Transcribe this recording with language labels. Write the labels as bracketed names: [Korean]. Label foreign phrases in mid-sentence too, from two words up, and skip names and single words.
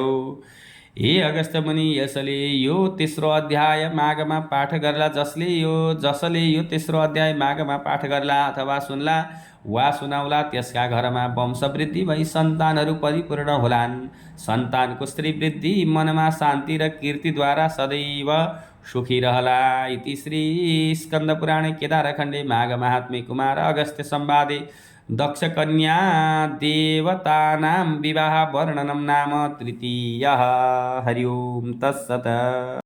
[Nepali] हे अगस्त्य मुनि, यसले यो तेस्रो अध्याय माघमा पाठ गर्ला। जसले यो तेस्रो अध्याय माघमा पाठ गर्ला अथवा सुन्ला वा सुनाउला, त्यसका घरमा वंशवृद्धि भई सन्तानहरू परिपूर्ण होलान्। सन्तानको स्त्री वृद्धि, मनमा शान्ति र कीर्तिद्वारा सदैव सुखी रहला। [Sanskrit] इति श्री स्कन्दपुराणे केदारखण्डे माघ महात्म्ये कुमार अगस्त्य संवादे दक्ष कन्या देवतानां विवाह वर्णनं नाम तृतीयः। हरि ओं तत्सत्।